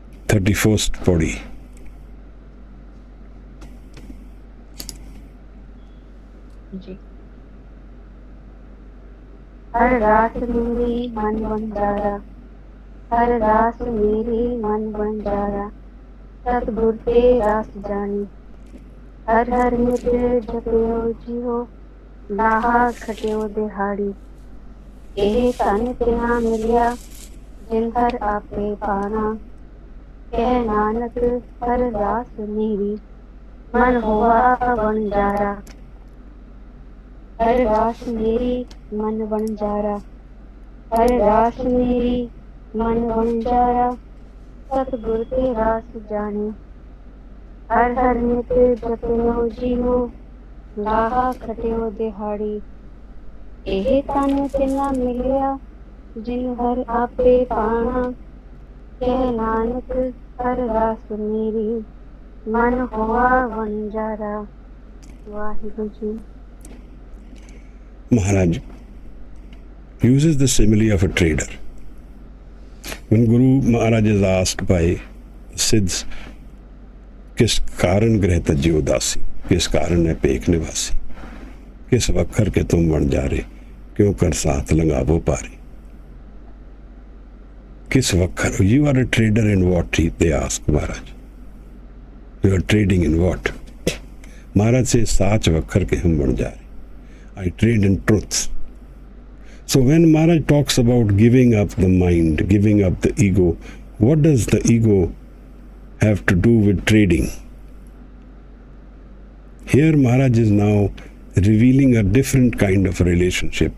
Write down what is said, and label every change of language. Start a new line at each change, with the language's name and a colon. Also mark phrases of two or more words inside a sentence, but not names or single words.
English: 31st Pauri.
Punjabi: जी। ਹਰ ਰਾਤ ਮੇਰੀ ਮਨ ਬੰਜਾਰਾ, ਹਰ ਰਾਤ ਮੇਰੀ ਮਨ ਬੰਜਾਰਾ, ਸਤਗੁਰ ਤੇ ਰਾਸ ਜਾਨੀ, ਹਰ ਹਰ ਨਿਤ ਜਪਿਓ ਜੀਓ, ਲਾਹਾ ਖਟਿਓ ਦਿਹਾੜੀ, ਇਹ ਤਨ ਤਿਨਾ ਮਿਲਿਆ ਜਿਨ ਹਰ ਆਪੇ ਪਾਣਾ, ਕਹਿ ਨਾਨਕ ਹਰ ਰਾਸ ਮੇਰੀ ਮਨ ਹੋਆ ਵਣਜਾਰਾ, ਹਰ ਰਾਸ ਮੇਰੀ ਮਨ ਬੰਜਾਰਾ, ਹਰ ਰਾਸ ਮੇਰੀ ਮਨ ਬੰਜਾਰਾ, ਸਤਗੁਰ ਤੇ ਰਾਸ ਜਾਣੇ, ਹਰ ਹਰ ਨਿਤ ਜਪਿਓ ਜੀਓ, ਲਾਹਾ ਖਟਿਓ ਦਿਹਾੜੀ, ਇਹ ਤਨ ਤਿਨਾ ਮਿਲਿਆ ਜਿਨ ਹਰ ਆਪੇ ਪਾਣਾ, ਕਹਿ ਨਾਨਕ ਹਰ ਰਾਸ ਮੇਰੀ ਮਨ ਹੋਆ ਵਣਜਾਰਾ। ਵਾਹਿਗੁਰੂ ਜੀ।
English: Maharaj uses the simile of a trader. When Guru Maharaj is asked by Siddhs,
Punjabi: ਕਿਸ ਕਾਰਣ ਗ੍ਰਹ ਤੱਜੇ ਉਦਾਸੀ, ਕਿਸ ਕਾਰਣ ਹੈ ਪੇਕ ਨਿਵਾਸੀ, ਕਿਸ ਵੱਖਰ ਕੇ ਤੁਮ ਬਣ ਜਾ ਰਹੇ, ਕਿਉਂ ਕਰ ਸਾਥ ਲਗਾਵੋ ਪਾਰੇ, ਕਿਸ ਵੱਖਰ,
English: you are a trader in what? They ask Maharaj. You are trading in what? Maharaj says,
Punjabi: ਸਾਚ ਵੱਖਰ ਕੇ ਹਮ ਬਣ ਜਾ ਰਹੇ,
English: I trade in truth. So when Maharaj talks about giving up the mind, giving up the ego, what does the ego have to do with trading? Here Maharaj is now revealing a different kind of relationship.